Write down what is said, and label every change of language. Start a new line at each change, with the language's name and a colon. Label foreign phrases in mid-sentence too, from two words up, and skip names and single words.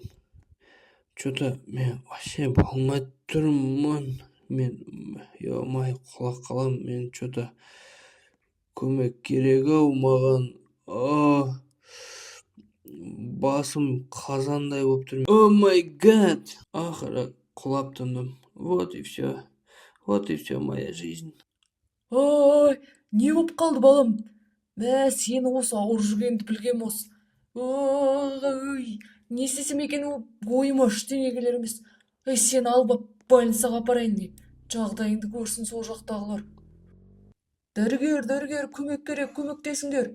Kazakh: Что-то мен вообще болмай тұрмын. Мен, құлақ қалам, мен что-то көмек керек-ау маған. Басым қазандай болып тұр.
English: Oh my god!
Kazakh: Ақыры құлап тұндым.
Russian: Вот и все моя жизнь.
Kazakh: Не болып қалды, балам? Сені осы ауыр жүргенді білгем осы. Ой, не істесем екен, ойыма ештеңе келер емес. Сен алып больницаға апарайын не. Жағдайыңды көрсін сол жақтағылар. Дәрігер, көмек керек, көмектесіңдер.